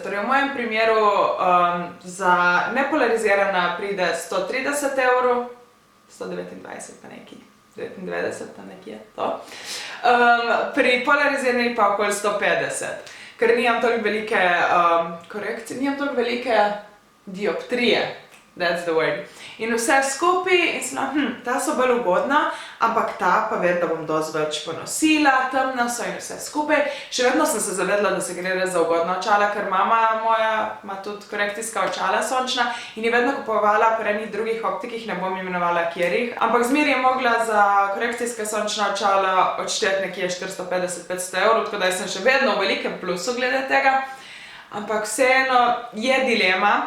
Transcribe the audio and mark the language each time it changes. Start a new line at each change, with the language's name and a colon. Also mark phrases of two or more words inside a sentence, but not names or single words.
Slovenian: Torej v mojem primeru za nepolarizirana pride 130 €, 129 pa neki, 99 pa nekje to. Pri polarizirani pa okoli 150, ker nimam toliko velike korekcije, nimam toliko velike dioptrije.
English: That's the word.
Slovenian: In vse skupaj, in sem ta so bolj ugodna, ampak ta pa vem, da bom dosti več ponosila, temna so in vse skupaj. Še vedno sem se zavedla, da se gre res za ugodna očala, ker mama moja ima tudi korekcijska očala sončna in je vedno kupovala pri enih drugih optikih, ne bom imenovala kjerih, ampak zmeraj je mogla za korekcijska sončna očala odšteti nekje 450–500 €, tako da sem še vedno v velikem plusu glede tega, ampak vseeno je dilema.